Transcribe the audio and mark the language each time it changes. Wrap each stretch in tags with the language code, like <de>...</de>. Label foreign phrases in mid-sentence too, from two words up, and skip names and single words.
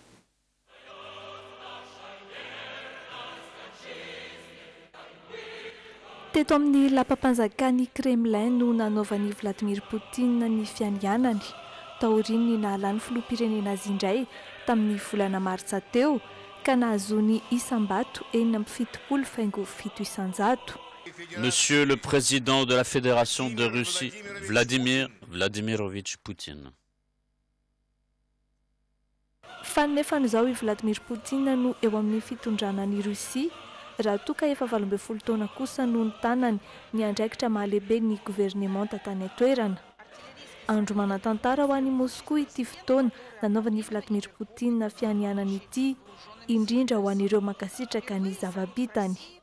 <mg>Teto amin'ny lapam-panjakany Kremlin no nanaovan'i Vladimir Poutine ny fianianany taoriny nalany filoham-pirenena azy indray tamin'ny volana martsa teo ka nahazoany isam-bato 7,7 isan-jato.</mg> <fr>Monsieur le Président de la Fédération de Russie, Vladimir Vladimirovitch Poutine.</fr> <mg>Fanefany izao i Vladimir Poutine no eo amin'ny fitondrana ny Rusia raha toa ka efa 12 taona kosa no ny tanany ny andraikitra mahalehibe ny gouvernement tany an-toerana. Andro manatantara ho an'i Moscou ity fotoana nanaovan'i Vladimir Poutine fianianany ity, indrindra ho an'ireo mankasitraka ny zava-bitany.</mg>